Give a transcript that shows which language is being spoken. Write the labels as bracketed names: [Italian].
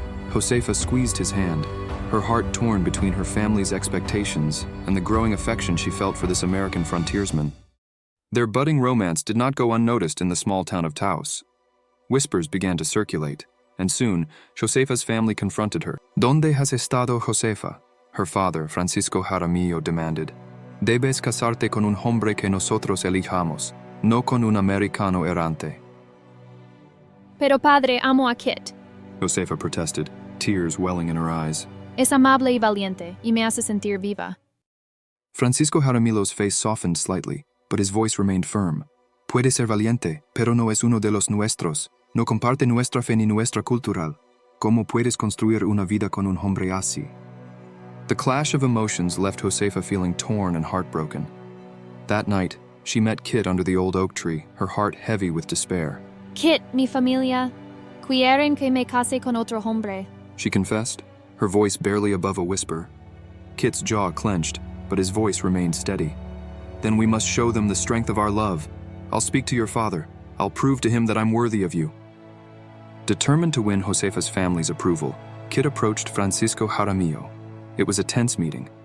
[English] Josefa squeezed his hand, her heart torn between her family's expectations and the growing affection she felt for this American frontiersman. Their budding romance did not go unnoticed in the small town of Taos. Whispers began to circulate, and soon, Josefa's family confronted her. [Spanish] "¿Dónde has estado, Josefa?" [English] her father, Francisco Jaramillo, demanded. [Spanish] "Debes casarte con un hombre que nosotros elijamos, no con un americano errante." "Pero padre, amo a Kit." [English] Josefa protested, tears welling in her eyes. [Spanish] "Es amable y valiente, y me hace sentir viva." [English] Francisco Jaramillo's face softened slightly, but his voice remained firm. [Spanish] "Puede ser valiente, pero no es uno de los nuestros. No comparte nuestra fe ni nuestra cultural. ¿Cómo puedes construir una vida con un hombre así?" [English] The clash of emotions left Josefa feeling torn and heartbroken. That night, she met Kit under the old oak tree, her heart heavy with despair. [Spanish] "Kit, mi familia. Quieren que me case con otro hombre," [English] she confessed, her voice barely above a whisper. Kit's jaw clenched, but his voice remained steady. "Then we must show them the strength of our love. I'll speak to your father. I'll prove to him that I'm worthy of you." Determined to win Josefa's family's approval, Kit approached Francisco Jaramillo. It was a tense meeting,